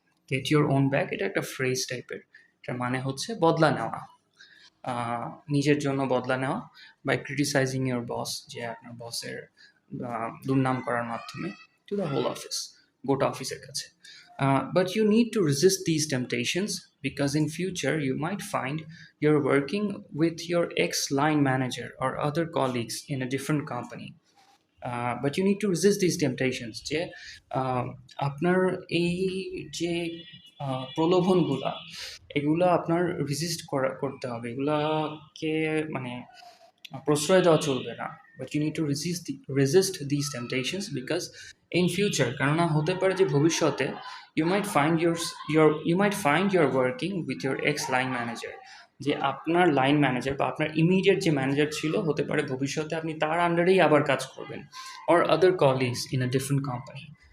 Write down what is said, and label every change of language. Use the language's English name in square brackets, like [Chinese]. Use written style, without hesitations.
[English] get your own back [Bangla] এটা একটা phrase টাইপের, এটার মানে হচ্ছে বদলা নেওয়া, নিজের জন্য বদলা নেওয়া, [English] by criticising your boss, [Bangla] যে আপনার বসের দুর্নাম করার মাধ্যমে, [English] to the whole office, [Bangla] গোটা অফিসের কাছে। [English] But you need to resist these temptations because in future you might find you're working with your ex-line manager or other colleagues in a different company. But you need to resist these temptations, [Bangla] যে আপনার এই যে প্রলোভনগুলা এগুলো আপনার resist করতে হবে, এগুলাকে প্রশ্রয় দেওয়া চলবে না। [English] but you need to resist this temptations because in future, [Bangla] কেননা হতে পারে যে ভবিষ্যতে [English] you might find your working with your ex line manager, [Bangla] যে আপনার লাইন ম্যানেজার বা আপনার ইমিডিয়েট যে ম্যানেজার ছিল হতে পারে ভবিষ্যতে আপনি তার আন্ডারেই আবার কাজ করবেন, [English] or other colleagues in a different company,